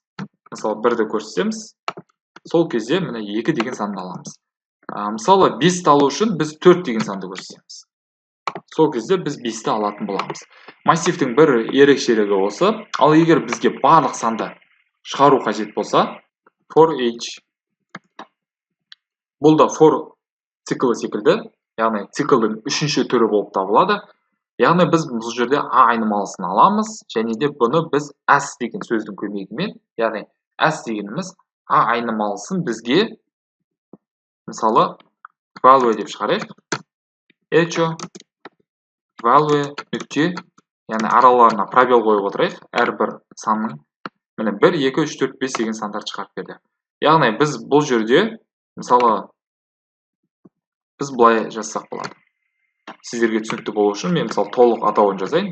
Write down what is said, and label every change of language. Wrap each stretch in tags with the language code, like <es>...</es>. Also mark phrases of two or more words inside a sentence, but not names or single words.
<kk>Мысалы 1-ді көрсетеміз, сол кезде міне 2 деген санды аламыз. Мысалы 5-ті алу үшін біз 4 деген санды көрсетеміз. Сол кезде біз 5-ті алатын боламыз. Массивтің бір ерекшелігі осы. Ал егер бізге барлық санды шығару қажет болса,</kk> <en>for each.</en> <kk>Бұл да for циклы секілді, яғни циклдің 3-ші түрі болып табылады. Яғни біз бұл жерде A айнымалысын аламыз, және де бұны біз as деген сөздің көмегімен, яғни as дегеніміз A айнымалысын бізге мысалы value деп шығарайық.</kk> <en>Echo value</en> <kk>нүкте, яғни араларына пробел қойып отырайық. Әрбір санның міне 1, 2, 3, 4, 5 деген сандарды шығарып берді. Яғни біз бұл жерде мысалы біз былай жазсақ болады. Сіздерге түсінікті болу үшін мен мысалы толық атауын жазайын.</kk>